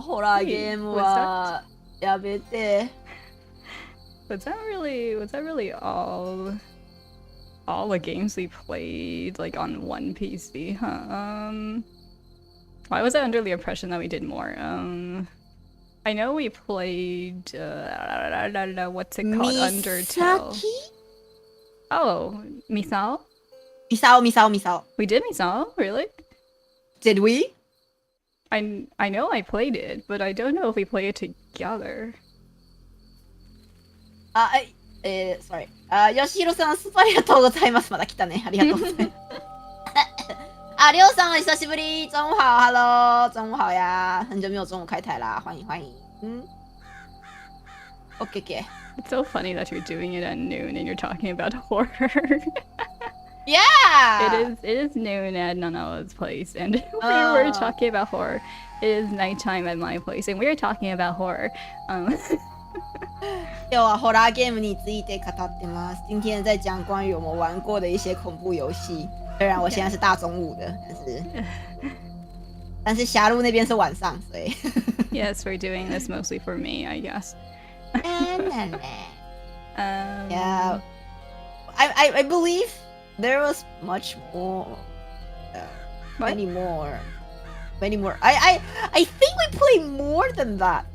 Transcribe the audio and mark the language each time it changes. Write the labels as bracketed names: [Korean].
[Japanese] ホラーゲームはやめて。 [English] Was that really all the games we played like on one PC? Huh? Why was I under the impression that we did more? I know we played what's it called? Undertale. Oh, Misao? Misao. We did Misao? Really? Did we? I know I played it, but I don't know if we played it together. Sorry. [Japanese] よしひろさん、ありがとうございます。まだ来たね。ありがとうございます。りょうさん、久しぶり。 [Chinese] 中午好 ， [English] Hello， [Chinese] 中午好呀。很久没有中午开台啦，欢迎。 [English] OK。 It's so funny that you're doing it at noon and you're talking about horror. Yeah. It is noon at Nanao's place, and we were talking about horror. It is nighttime at my place, and we are talking about horror. [Japanese] 今日はホラーゲームについて語ってます。 [Chinese] 今天在讲关于我们玩过的一些恐怖游戏。虽然我现在是大中午的，但是狭路那边是晚上，所以。 [English] Yes, we're doing this mostly for me, I guess. Yeah, I believe there was much more. Many more. I think we played more than that.